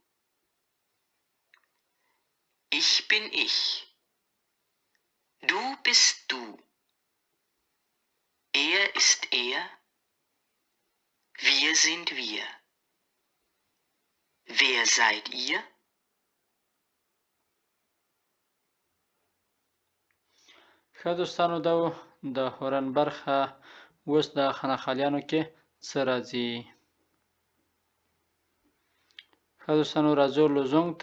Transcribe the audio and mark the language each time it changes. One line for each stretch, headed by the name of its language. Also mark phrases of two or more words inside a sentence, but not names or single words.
German: Ich bin ich. Du bist du. Er ist er. Wir sind wir. Wer seid ihr?
Pashto: ښه دوستانو، دا د هورن برخه. اوس د خانخالیانو کې څه راځي؟ ښه دوستانو، راځو لزونګ ته.